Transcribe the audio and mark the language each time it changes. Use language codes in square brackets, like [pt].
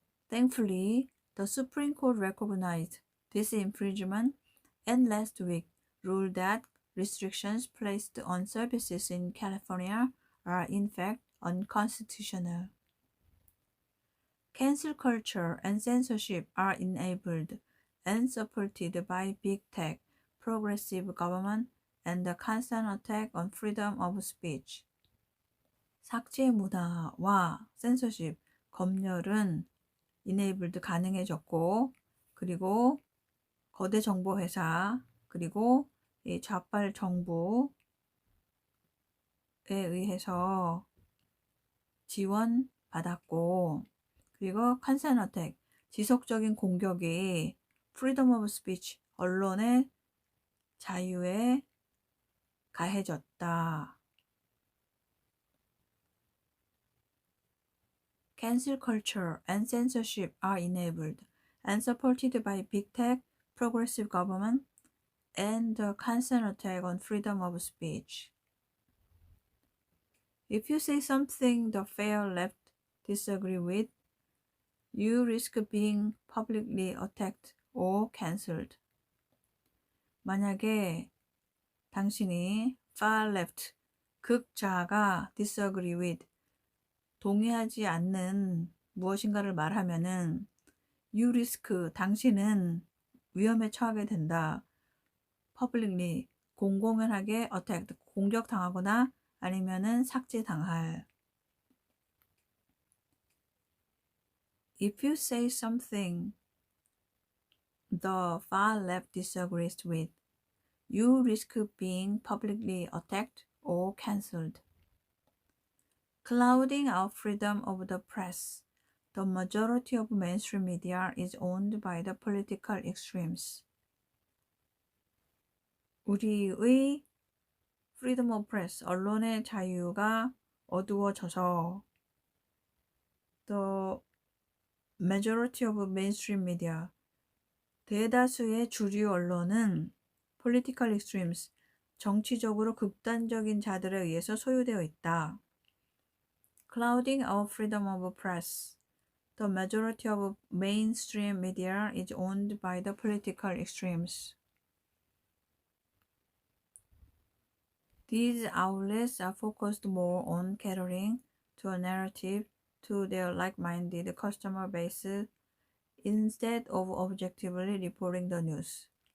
[en] Thankfully, the Supreme Court recognized this infringement and last week ruled that restrictions placed on services in California are in fact unconstitutional. Cancel culture and censorship are enabled and supported by big tech, progressive government, and the constant attack on freedom of speech. [ko] 삭제 문화와 censorship, 검열은 enabled 가능해졌고 그리고 거대 정보 회사 그리고 이 좌빨 정부에 의해서 지원받았고 그리고 [en] constant attack [ko] 지속적인 공격이 [en] freedom of speech [ko] 언론의 자유에 가해졌다. [en] Cancel culture and censorship are enabled and supported by big tech, progressive government, and the constant attack on freedom of speech. If you say something the fair left disagree with, you risk being publicly attacked or cancelled. [ko] 만약에 당신이 [en] far left, [ko] 극좌가 [en] disagree with, [ko] 동의하지 않는 무엇인가를 말하면은 [en] you risk, [ko] 당신은 위험에 처하게 된다. publicly, 공공연하게 attacked, 공격당하거나 아니면은 삭제당할. [en] If you say something the far left disagrees with, you risk being publicly attacked or cancelled. Clouding out freedom of the press. The majority of mainstream media is owned by the political extremes. [ko] 우리의 [en] freedom of press, [ko] 언론의 자유가 어두워져서 [en] the majority of mainstream media, [ko] 대다수의 주류 언론은 [en] political extremes, [ko] 정치적으로 극단적인 자들에 의해서 소유되어 있다. [en] Clouding out freedom of press. The majority of mainstream media is owned by the political extremes. These outlets are focused more on catering to a narrative to their like-minded customer base instead of objectively reporting the news.